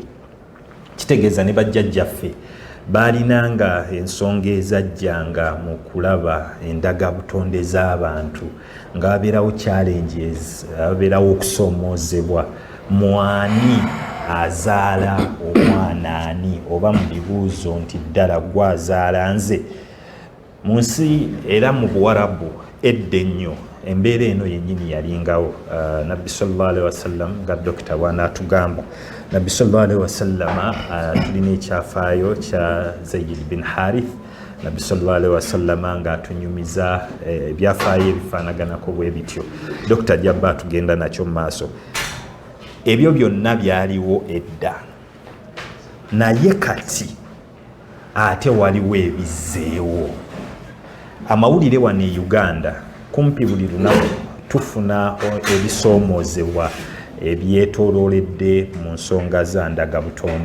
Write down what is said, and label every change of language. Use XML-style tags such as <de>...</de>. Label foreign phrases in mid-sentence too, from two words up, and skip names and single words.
<lg>Kitegeeza ne bajjajjaffe baalinanga ensonga ezajjanga mu kulaba endagabutonde z'abantu ng'abeerawo challenges, abeerawo okusoomoozebwa. Mwani azaala omwana ani, oba mu bibuuzo nti ddala gwe azaala nze. Mu nsi era mu Buwarabu edda ennyo embeera eno yennyini yalingawo. Nabbi</lg> <ar>صلى الله عليه وسلم</ar> <lg>nga dokita bw'anaatugamba, Nabbi</lg> <ar>صلى الله عليه وسلم</ar> <lg>tulina ekyafaayo kya Zayd bin Harith. Nabbi</lg> <ar>صلى الله عليه وسلم</ar> <lg>ng'atunyumiza ebyafaayo ebifaanaganako bwe bityo. Dokita Jabba tugenda nakyo mu maaso. Ebyo byonna byaliwo edda, naye kati ate waliwo ebizzeewo. Amawulire wano e Uganda kumpi buli lunaku tufuna ebisoomoozebwa ebyetoolooledde mu nsonga za ndagabutonde.</lg>